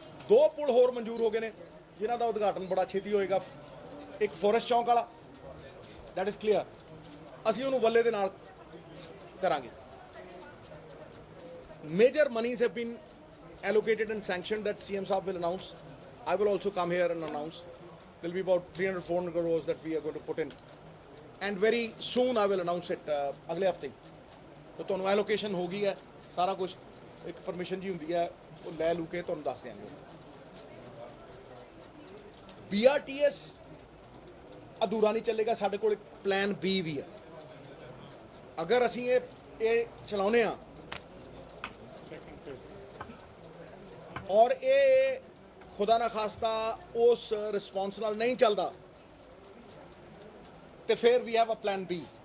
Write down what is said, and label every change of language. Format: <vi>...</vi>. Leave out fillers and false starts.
<pa>2 ਪੁਲ ਹੋਰ ਮਨਜ਼ੂਰ ਹੋ ਗਏ ਨੇ ਜਿਨ੍ਹਾਂ ਦਾ ਉਦਘਾਟਨ ਬੜਾ ਛੇਤੀ ਹੋਏਗਾ। ਇੱਕ ਫੋਰੈਸਟ ਚੌਂਕ ਵਾਲਾ,</pa> <en>that is clear,</en> <pa>ਅਸੀਂ ਉਹਨੂੰ ਵੱਲੇ ਦੇ ਨਾਲ ਕਰਾਂਗੇ।</pa> <en>Major monies have been allocated and sanctioned that CM Saab will announce. I will also come here and announce. There will be about 300-400 crores that we are going to put in. And very soon I will announce it,</en> <pa>ਅਗਲੇ ਹਫਤੇ। तो ਤੁਹਾਨੂੰ allocation ਹੋ ਗਈ ਹੈ, ਸਾਰਾ ਕੁਝ ਇੱਕ ਪਰਮਿਸ਼ਨ ਜੀ ਹੁੰਦੀ ਹੈ, ਉਹ ਲੈ ਲੂ ਕੇ ਤੁਹਾਨੂੰ ਦੱਸ ਦਿਆਂਗੇ। BRTS ਅਧੂਰਾ ਨਹੀਂ ਚੱਲੇਗਾ, ਸਾਡੇ ਕੋਲ ਇੱਕ ਪਲਾਨ B ਵੀ ਹੈ। ਅਗਰ ਅਸੀਂ ਇਹ ਚਲਾਉਂਦੇ ਹਾਂ ਔਰ ਇਹ ਖੁਦਾ ਨਾ ਖਾਸਤਾ ਉਸ ਰਿਸਪੌਂਸ ਨਾਲ ਨਹੀਂ ਚੱਲਦਾ ਤੇ ਫਿਰ</pa> <en>ਵੀ have a plan B।</en>